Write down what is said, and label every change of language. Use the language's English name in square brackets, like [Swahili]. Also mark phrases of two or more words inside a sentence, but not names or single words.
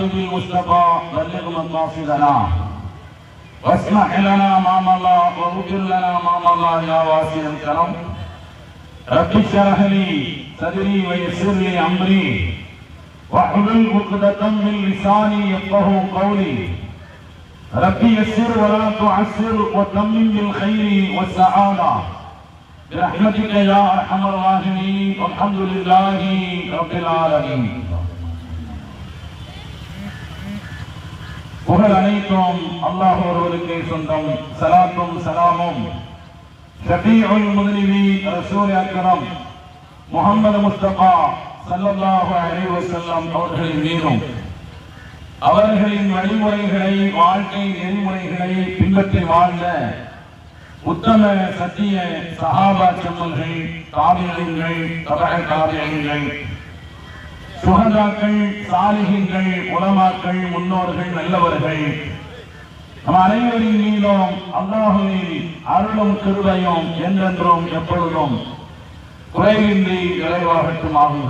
[Arabic] بالمصطفى بلغ مقاصدنا واسمح لنا ما مضى واغفر لنا ما مضى يا واسع الكرم رب اشرح لي صدري ويسر لي امري واحلل عقدة من لساني يفقهوا قولي ربي يسر ولا تعسر وتمم بالخير والسعادة برحمتك يا ارحم الراحمين والحمد لله رب العالمين. [Tamil] புகழ் அனைத்தும் அல்லாஹ் ஒருவருக்கே சொந்தம். சலாத்தும் சலாமும் [Arabic] شفيع المسلمين [Tamil] ரசூல் அக்ரம் முஹம்மது முஸ்தபா [Arabic] صلى الله عليه [Tamil] வஸல்லம் அவர்களின் மீதும் அவர்களின் வழிமுறைகளை வாழ்க்கை நெறிமுறைகளை பின்பற்றி வாழ்ந்த உத்தம சத்திய சஹாபா செம்மல்கள் தாபிஈன்கள் தபஅ தாபிஈன்கள் சுஹதாக்கள் சாலிஹீன்கள் உலமாக்கள் முன்னோர்கள் நல்லவர்கள் நம் அனைவரின் மீதும் அல்லாஹுவின் அருளும் கிருபையும் என்றென்றும் எப்பொழுதும் குறைவின்றி நிறைவாகட்டும் ஆகுக.